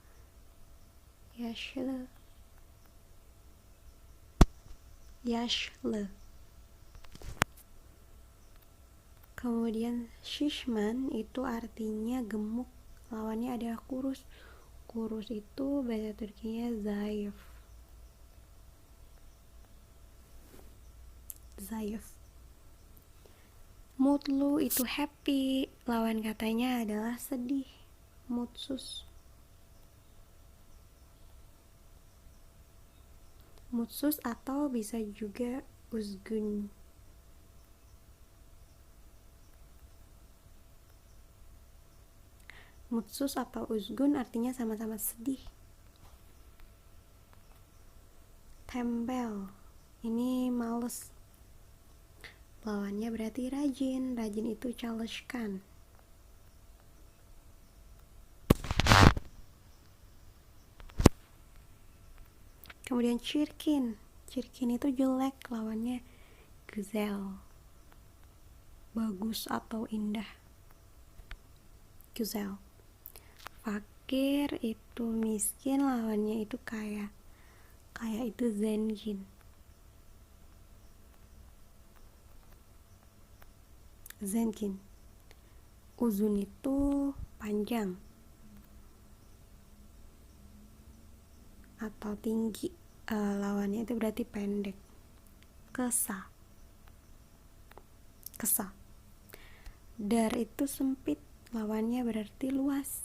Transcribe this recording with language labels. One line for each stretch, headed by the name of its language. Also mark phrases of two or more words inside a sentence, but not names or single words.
Turkish: Yaşlı. Yaşlı.
Indonesian: Kemudian shishman itu artinya gemuk, lawannya adalah kurus. Kurus itu bahasa Turkinya zayıf.
Turkish: Zayıf.
Indonesian: Mutlu itu happy, lawan katanya adalah sedih,
Turkish: mutsuz.
Indonesian: Mutsuz atau bisa juga üzgün. Mutsuz atau üzgün artinya sama-sama sedih. Tembel, ini males. Lawannya berarti rajin. Rajin itu çalışkan. Kemudian çirkin. Çirkin itu jelek, lawannya güzel. Bagus atau indah. Güzel. Fakir itu miskin, lawannya itu kaya. Kaya itu zengin. Zengin. Uzun itu panjang atau tinggi, lawannya itu berarti pendek.
Turkish: Kesa. Kesa.
Indonesian: Dar itu sempit, lawannya berarti luas.